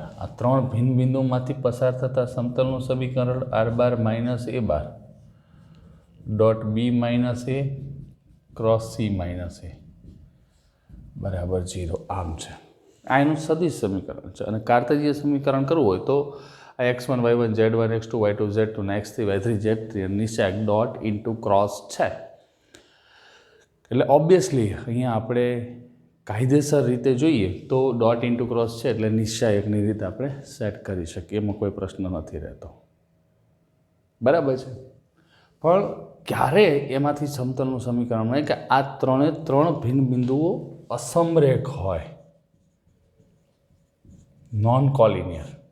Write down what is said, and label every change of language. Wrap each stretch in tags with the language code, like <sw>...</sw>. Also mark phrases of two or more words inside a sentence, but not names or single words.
<gu>આ 3 ભિન્ન બિંદુમાંથી પસાર થતા સમતલનું સમીકરણ</gu> <en>R bar minus A bar dot B minus A cross C minus A</en> <gu>બરાબર 0 આમ છે. આ એનું સદિશ સમીકરણ છે. અને કાર્તેજીય સમીકરણ કરવું હોય તો આ x1 y1 z1 x2 y2 z2 ને x3 y3 z3 અને નીચે</gu> <en>dot into cross</en> <gu>છે. એટલે ઓબ્વિયસલી અહીંયા આપણે કાયદેસર રીતે જોઈએ તો</gu> <en>dot into cross</en> <gu>છે એટલે નિશ્ચાયકની રીતે આપણે સેટ કરી શકીએ, એમાં કોઈ પ્રશ્ન નથી રહેતો. બરાબર છે. પણ ક્યારે એમાંથી સમતલનું સમીકરણ મળે કે આ 3 ભિન્ન બિંદુઓ અસમરેખ હોય,</gu> <en>non collinear.</en>